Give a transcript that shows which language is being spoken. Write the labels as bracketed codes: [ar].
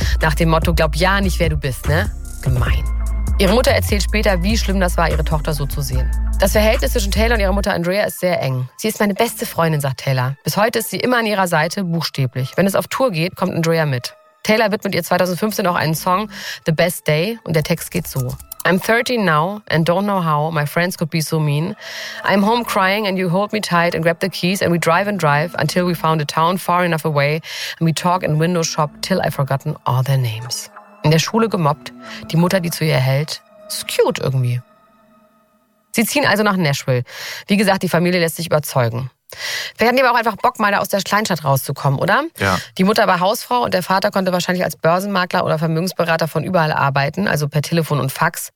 [de] Nach dem Motto, glaub ja nicht, wer du bist, ne? Gemein. Ihre Mutter erzählt später, wie schlimm das war, ihre Tochter so zu sehen. Das Verhältnis zwischen Taylor und ihrer Mutter Andrea ist sehr eng. Sie ist meine beste Freundin, sagt Taylor. Bis heute ist sie immer an ihrer Seite, buchstäblich. Wenn es auf Tour geht, kommt Andrea mit. Taylor widmet ihr 2015 auch einen Song, The Best Day, und der Text geht so. [en] I'm 13 now and don't know how my friends could be so mean. I'm home crying and you hold me tight and grab the keys and we drive and drive until we found a town far enough away and we talk and window shop till I've forgotten all their names. [de] In der Schule gemobbt, die Mutter, die zu ihr hält, ist cute irgendwie. Sie ziehen also nach Nashville. Wie gesagt, die Familie lässt sich überzeugen. Vielleicht hatten die aber auch einfach Bock, mal da aus der Kleinstadt rauszukommen, oder? Ja. Die Mutter war Hausfrau und der Vater konnte wahrscheinlich als Börsenmakler oder Vermögensberater von überall arbeiten, also per Telefon und Fax.